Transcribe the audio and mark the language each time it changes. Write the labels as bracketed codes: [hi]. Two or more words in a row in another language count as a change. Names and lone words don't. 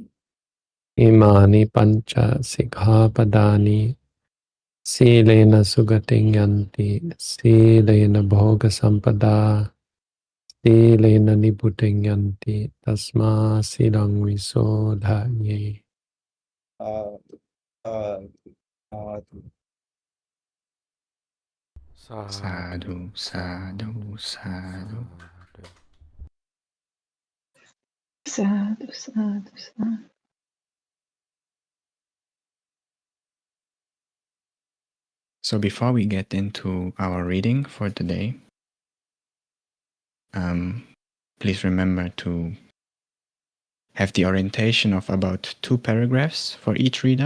[pi] Imani pancha sikkhapadani silena sugating yanti silena bhoga sampada silena nibbutaṃ yanti tasma silaṃ visodhanye. Uh, uh, uh, Sadhu, sadhu, sadhu. Sadhu, sadhu, sadhu. [en] So before we get into our reading for today, please remember to have the orientation of about 2 paragraphs for each reader.